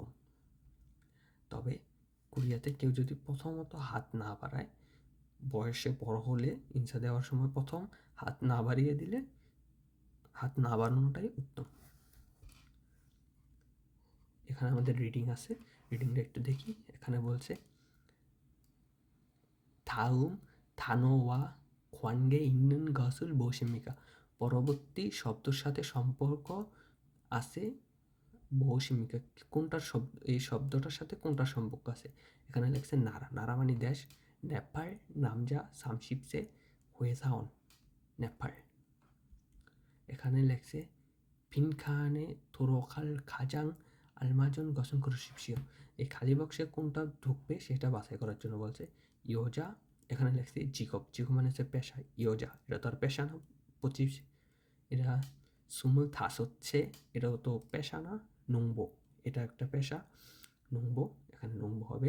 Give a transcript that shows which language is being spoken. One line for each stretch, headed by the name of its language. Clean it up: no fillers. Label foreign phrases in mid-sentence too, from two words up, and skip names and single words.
Bangla: তবে কোরিয়াতে কেউ যদি প্রথমত হাত না বাড়ায়, বয়সে বড় হলে ইনসা দেওয়ার সময় প্রথম হাত না বাড়িয়ে দিলে, হাত না বাড়ানোটাই উত্তম। এখানে আমাদের রিডিং আছে, রিডিংটা একটু দেখি। এখানে বলছে
Korean: 다음 단어와 관계 있는 것을 무엇입니까?
Bangla: পরবর্তী শব্দের সাথে সম্পর্ক আছে 무엇입니까? কোনটার শব্দ, এই শব্দটার সাথে কোনটার সম্পর্ক আছে? এখানে লেখছে 나라, 나라 মানে দেশ।
Korean: 네팔 남자 30세 회사원, 네팔।
Bangla: এখানে লেখছে
Korean: 빈칸에 들어갈 가장 알맞은 것은 고르십시오।
Bangla: এই খালি বক্সে কোনটা ঢুকবে সেটা বাছাই করার জন্য বলছে। ইয়োজা, এখানে লেখছে জিকব, জিকব মানে হচ্ছে পেশা। ইয়োজা এটা তার পেশা না। 25, এটা 25세, এটাও তো পেশা না। 농보, এটা একটা পেশা, 농보, এখানে 농보 হবে।